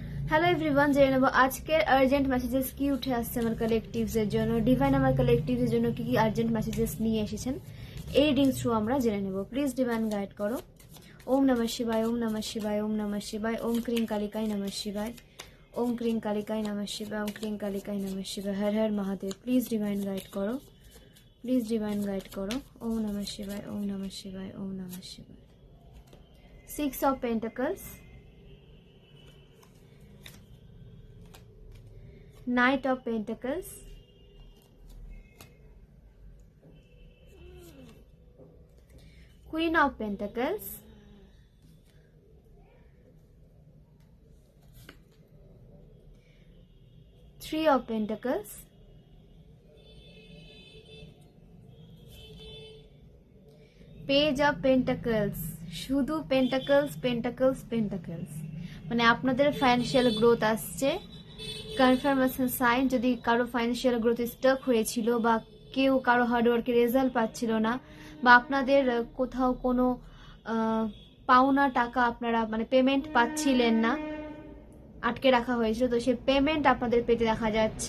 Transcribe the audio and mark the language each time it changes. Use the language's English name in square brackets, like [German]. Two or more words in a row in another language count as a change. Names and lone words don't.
[English] Hello everyone, [Bangla] জেনে নেব আজকের [English] urgent messages [Bangla] কি উঠে আসছে আমার কালেকটিভস এর জন্য। ডিভাইন আমার কালেকটিভস এর জন্য কি কি [English] urgent messages [Bangla] নিয়ে এসেছেন এই [English] readings through [Bangla] আমরা জেনে নেব। [English] please divine guide [Bangla] করো। [Sanskrit] ওম নমঃ শিবায়, ওম নমঃ শিবায়, ওম নমঃ শিবায়, ওম ক্রিং কালিকায় নমঃ শিবায়, ওম ক্রিং কালিকায় নমঃ শিবায়, ওম ক্রিং কালিকায় নমঃ শিবায়। হর হর মহাদেব। [English] please divine guide [Bangla] করো, [English] please divine guide [Bangla] করো। [Sanskrit] ওম নমঃ শিবায়, ওম নমঃ শিবায়, ওম নমঃ শিবায়। [English] 6 of Pentacles, Knight of Pentacles, Queen of Pentacles, Three of Pentacles, Page of Pentacles। [Bangla] শুধু পেন্টাকলস পেন্টাকলস পেন্টাকলস, মানে আপনাদের [English] financial growth [Bangla] আসছে। [English] confirmation sign, [Bangla] যদি কারো [English] financial growth stuck [Bangla] হয়েছিল বা কেউ কারো হার্ডওয়ার্কের রেজাল্ট পাচ্ছিল না, বা আপনাদের কোথাও কোনো পাওনা টাকা আপনারা মানে পেমেন্ট পাচ্ছিলেন না, আটকে রাখা হয়েছিল, তো সেই পেমেন্ট আপনাদের পেতে দেখা যাচ্ছে।